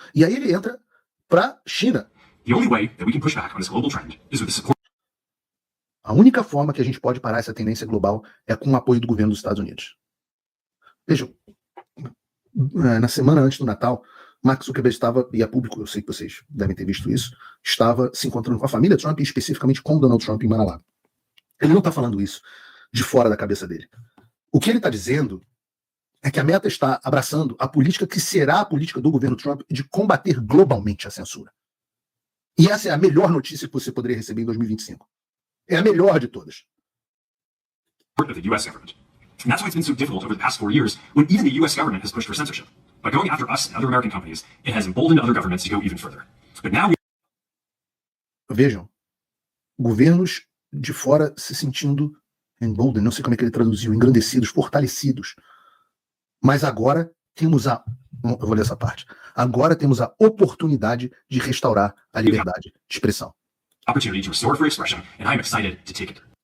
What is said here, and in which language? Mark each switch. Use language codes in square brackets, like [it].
[pt] E aí ele entra para a China. [en] The only way that we can push back on this global trend is with the support. [pt] A única forma que a gente pode parar essa tendência global é com o apoio do governo dos Estados Unidos. Vejam, na semana antes do Natal, Mark Zuckerberg estava, e a público, eu sei que vocês devem ter visto isso, estava se encontrando com a família Trump e especificamente com Donald Trump em Mar-a-Lago. Ele não está falando isso de fora da cabeça dele. O que ele está dizendo é que a Meta está abraçando a política que será a política do governo Trump de combater globalmente a censura. E essa é a melhor notícia que você poderia receber em 2025. É a melhor de todas. [en] Of the U.S. government. And that's why it's been so difficult over the past 4 years when even the U.S. government has pushed for censorship. By going after us and other American companies, it has emboldened other governments to go even further. But now [pt] Vejam, governos de fora se sentindo emboldened, não sei como é que ele traduziu, engrandecidos, fortalecidos. Mas agora temos eu vou ler essa parte. Agora temos a oportunidade de restaurar a liberdade de expressão. [en] Opportunity to restore free expression, and I'm excited to take it.